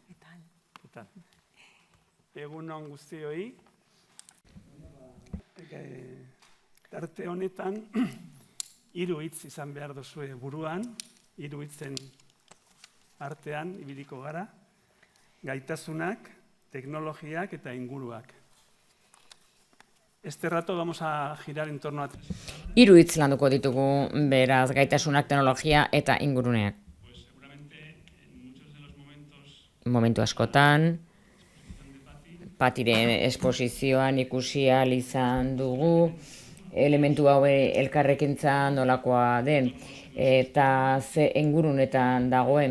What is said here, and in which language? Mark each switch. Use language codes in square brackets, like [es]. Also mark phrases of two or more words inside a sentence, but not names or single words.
[es] ¿Qué tal? [eu] Egun on guztioi. Tarte honetan, 3 hitz izan behar duzue buruan, 3 hitzen artean ibiliko gara, gaitasunak, teknologiak eta inguruak. [es] Este rato vamos a girar en torno a... [eu] 3 hitz landuko ditugu, beraz, gaitasunak, teknologia eta inguruneak. Momentu askotan, Patiren esposizioan ikusi ahal izan dugu, elementu hau elkarrekintza nolakoa den, eta ze ingurunetan dagoen.